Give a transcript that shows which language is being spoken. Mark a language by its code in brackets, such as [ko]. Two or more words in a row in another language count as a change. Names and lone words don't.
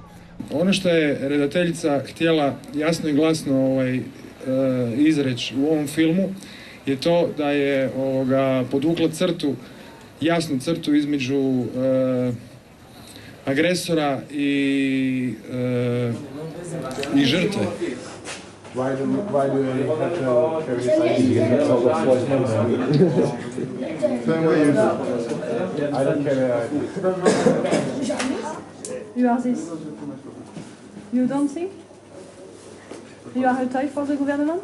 [hr] Ono što je redateljica htjela jasno i glasno izreći u ovom filmu je to da je podvukla crtu, jasnu crtu između agresora i žrtve. [en] Why do they have to carry this idea of the forced movement? Same way you do. I don't carry it. You are this. You don't think? You are a toy for the government?